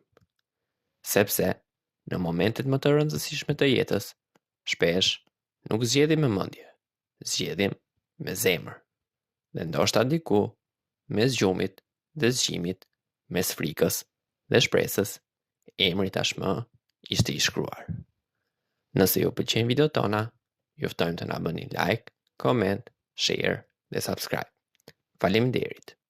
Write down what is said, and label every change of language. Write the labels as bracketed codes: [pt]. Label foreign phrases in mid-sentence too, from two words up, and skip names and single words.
[sq] Sepse, në momentet më të rëndësishme të jetës, shpesh nuk zgjedhim me mendje, zgjedhim me zemër. Dhe ndoshta diku, mes gjumit dhe zgjimit, mes frikës dhe shpresës, emri tashmë ishte i shkruar. Nëse ju pëlqejnë videot tona, ju ftojmë të na bëni [en] like, comment, share [sq] dhe subscribe. Faleminderit.